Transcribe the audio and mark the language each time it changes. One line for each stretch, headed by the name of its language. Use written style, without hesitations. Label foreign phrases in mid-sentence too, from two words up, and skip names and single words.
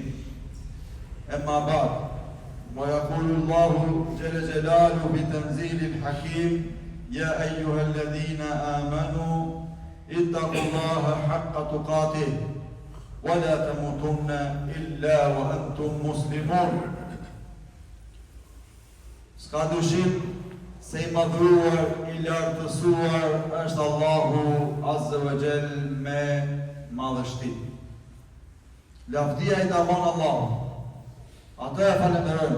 Arabic: أما بعد، ويقول الله جل جلاله بتنزيل الحكيم: يا أيها الذين آمنوا اتقوا الله حق تقاته ولا تموتن إلا وأنتم مسلمون.
Albanian: S'ka dyshim se I madhruar, I lartësuar është Allahu
Arabic: عز وجل
Albanian: me madhështi. Lavdia I takon Allahut. Atë e falenderojmë.